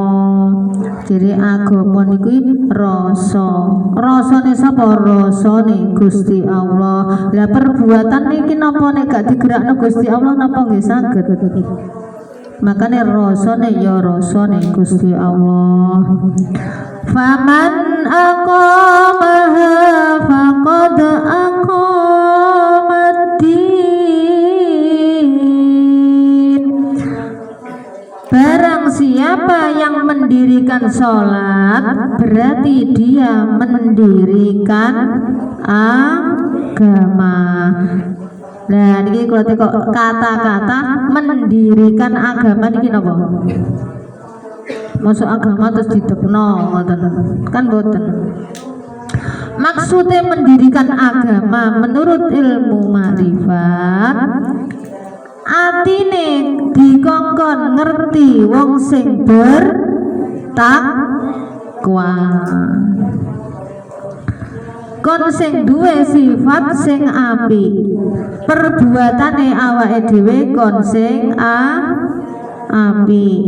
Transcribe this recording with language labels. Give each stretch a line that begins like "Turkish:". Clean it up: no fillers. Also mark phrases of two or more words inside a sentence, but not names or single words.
Javanese: Jadi agama niku rasa. Rasane sapa? Rasane Gusti Allah. Lah perbuatan niki napa nek gak digerakno Gusti Allah napa nggih saged. Makane rasane ya rasane Gusti Allah.
Arabic: فمن أقامها فقد أقام الدين.
Indonesian: Barang siapa yang mendirikan sholat berarti dia mendirikan agama. Nah, ini kalau kata-kata mendirikan agama ini apa? Masuk agama terus
Javanese: didekno, kan boten.
Indonesian: Maksudnya mendirikan agama menurut ilmu ma'rifat,
Javanese: atine dikongkon ngerti wong sing bertakwa, kon sing duwe sifat sing apik, perbuatane awake dhewe kon sing apik.